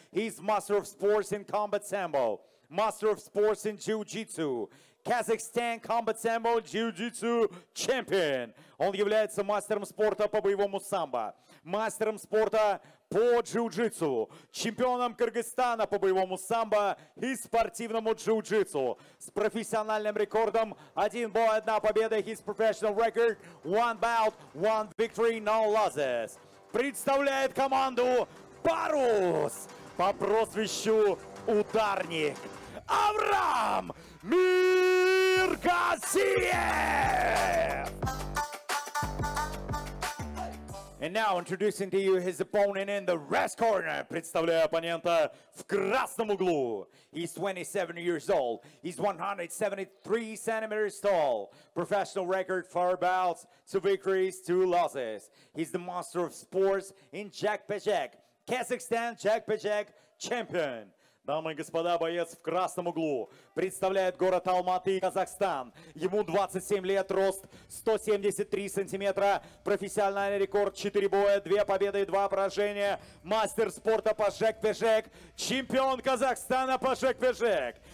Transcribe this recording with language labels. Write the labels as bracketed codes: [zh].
[en] He's master of sports in combat sambo. Master of sports in jiu-jitsu. Kazakhstan combat sambo jiu-jitsu champion. [ru] Он является мастером спорта по боевому самбо, мастером спорта по джиу-джитсу, чемпионом Кыргызстана по боевому самбо и спортивному джиу-джитсу. С профессиональным рекордом 1 бой, 1 победа. [en] His professional record 1 bout, 1 victory, no losses. [ru] Представляет команду Парус по прозвищу Ударник. Аврам Миргазиев! [en] And now introducing to you his opponent in the red corner. [ru] Представляю оппонента в красном углу. [en] He's 27 years old. He's 173 centimeters tall. Professional record 4 bouts, 2 victories, 2 losses. He's the master of sports in Jagpejek, Kazakhstan Jagpejek champion. [ru] Дамы и господа, боец в красном углу представляет город Алматы, Казахстан. Ему 27 лет, рост 173 сантиметра, профессиональный рекорд 4 боя, 2 победы и 2 поражения. Мастер спорта по жек-пежек, чемпион Казахстана по жек-пежек.